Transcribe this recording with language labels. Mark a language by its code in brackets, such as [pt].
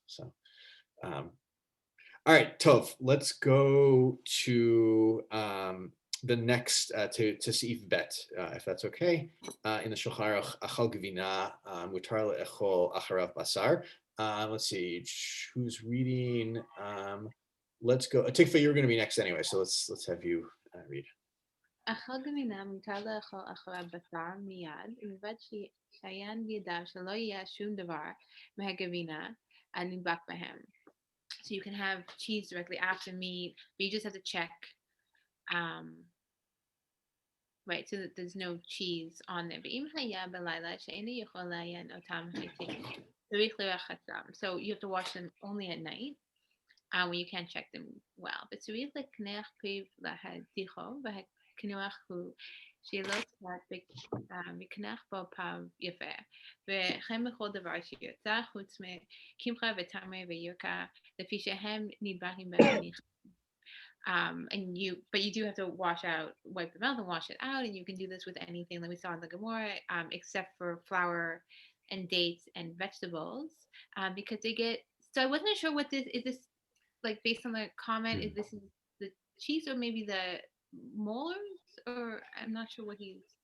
[en] So, all right, Tov, let's go to the next to Seif Bet, if that's okay. In the [he] Shulchan Aruch, Achal Gvina, Mutar le'echol acharav basar. [en] Let's see, who's reading? Let's go. Tikva, you're going to be next anyway, so let's have you read. [he] אכל גבינה מותר לאכול אחריו בשר מיד, ובלבד שיעיין בידיו שלא יהיה שום דבר מהגבינה הנדבק בהם. [en] So you can have cheese directly after meat, but you just have to check, right, so that there's no cheese on there. [he] ואם היה בלילה שאינו יכול לעיין אותם היטב, צריך לרחצם. [en] So you have to wash them only at night. When you can't check them well. But [he] צריך לקנח פיו להדיחו, והקינוח הוא שלא קצת וקנח בו פעם יפה. וכן בכל דבר שיוצא חוץ מקמחה ותמר וירקה, לפי שהם נדבקים בניחם. [en] But you do have to wipe the mouth and wash it out, and you can do this with anything that we saw in the Gemara, except for flour and dates and vegetables, because they get. So I wasn't sure what this is. Like based on the comment, is this the cheese or maybe the molars, or I'm not sure what he's.